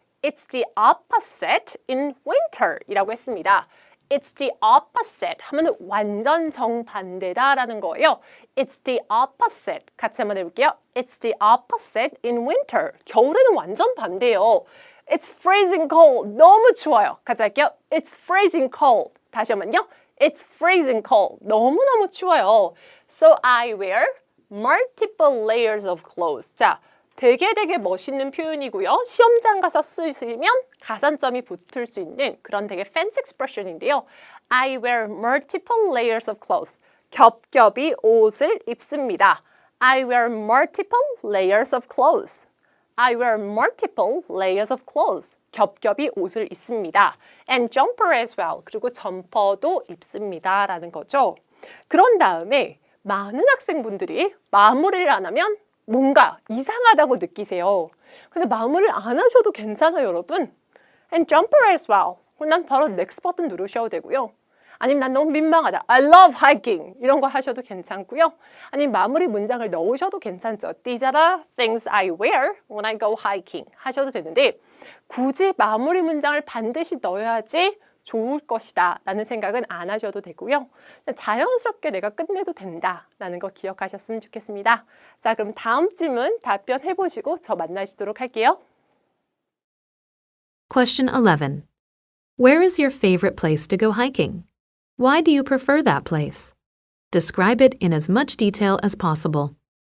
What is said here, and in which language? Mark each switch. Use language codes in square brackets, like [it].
[en] It's the opposite in winter [ko] 이라고 했습니다. [en] It's the opposite [ko] 하면 완전 정반대다라는 거예요. [en] It's the opposite. [ko] 같이 한번 해볼게요. [en] It's the opposite in winter. [ko] 겨울에는 완전 반대예요. [en] It's freezing cold. [ko] 너무 추워요. 같이 할게요. [en] It's freezing cold. [ko] 다시 한번요. [en] It's freezing cold. [ko] 너무너무 추워요. [en] So I wear multiple layers of clothes. [ko] 자, 되게 멋있는 표현이고요. 시험장 가서 쓰시면 가산점이 붙을 수 있는 그런 되게 [en] fancy expression [ko] 인데요. [en] I wear multiple layers of clothes. [ko] 겹겹이 옷을 입습니다. [en] I wear multiple layers of clothes. I wear multiple layers of clothes. [ko] 겹겹이 옷을 입습니다. [en] And jumper as well. [ko] 그리고 점퍼도 입습니다. 라는 거죠. 그런 다음에 많은 학생분들이 마무리를 안 하면 뭔가 이상하다고 느끼세요. 근데 마무리를 안 하셔도 괜찮아요, 여러분. [en] And jumper as well. [ko] 그럼 난 바로 next 버튼 누르셔도 되고요. 아니면 난 너무 민망하다. [en] I love hiking. [ko] 이런 거 하셔도 괜찮고요. 아니면 마무리 문장을 넣으셔도 괜찮죠. [en] These are the things I wear when I go hiking. [ko] 하셔도 되는데 굳이 마무리 문장을 반드시 넣어야지 좋을 것이다 라는 생각은 안 하셔도 되고요. 그냥 자연스럽게 내가 끝내도 된다 라는 거 기억하셨으면 좋겠습니다. 자, 그럼 다음 질문 답변해 보시고 저 만나시도록 할게요. [en] Question 11. Where is your favorite place to go hiking? Why do you prefer that place? Describe it in as much detail as possible.